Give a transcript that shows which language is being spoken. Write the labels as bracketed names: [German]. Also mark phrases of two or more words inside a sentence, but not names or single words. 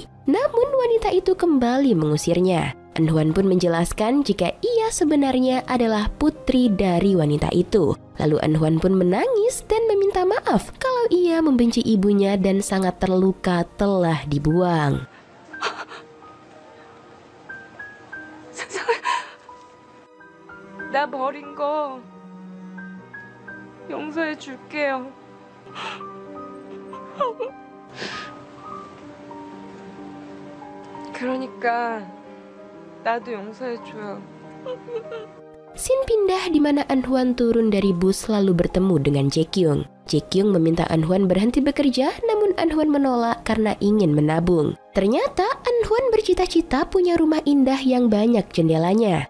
[Indonesian] Namun wanita itu kembali mengusirnya. Anhwan pun menjelaskan jika ia sebenarnya adalah putri dari wanita itu. Lalu Anhwan pun menangis dan meminta maaf kalau ia membenci ibunya dan sangat terluka telah dibuang. [Korean] 나 버린 거 용서해 줄게요. 그러니까 나도 용서해 줘요. [Indonesian] Scene pindah di mana Anhwan turun dari bus lalu bertemu dengan Jaekyung. Jaekyung meminta Anhwan berhenti bekerja, namun Anhwan menolak karena ingin menabung. Ternyata Anhwan bercita-cita punya rumah indah yang banyak jendelanya.